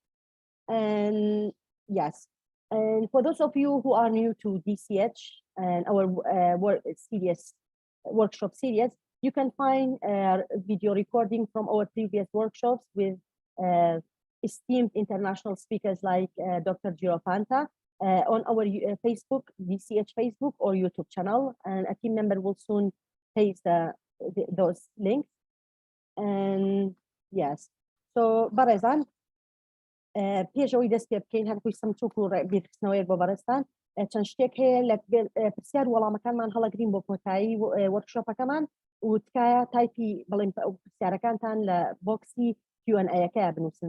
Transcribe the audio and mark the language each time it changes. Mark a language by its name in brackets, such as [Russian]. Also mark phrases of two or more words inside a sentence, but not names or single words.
[English] And yes, and for those of you who are new to DCH and our workshop series, you can find video recording from our previous workshops with esteemed international speakers like Dr. Geropanta on our Facebook, DCH Facebook or YouTube channel, and a team member will soon paste those links. And yes, so [Central Kurdish] بەڕێزان پێشەوەی دەست پێ بکەین هەرکوی سمچوک و بیرخستنەوەیەک بۆ بەڕێستان چەند شتێک هەیە لە پرسیار وەڵامەکانمان هەڵەگرین بۆ کۆتایی وەرکشۆپەکەمان و تکایە تایپی بڵێن پرسیارەکانتان لە بۆکسی Q&A-یەکەیە بنووسن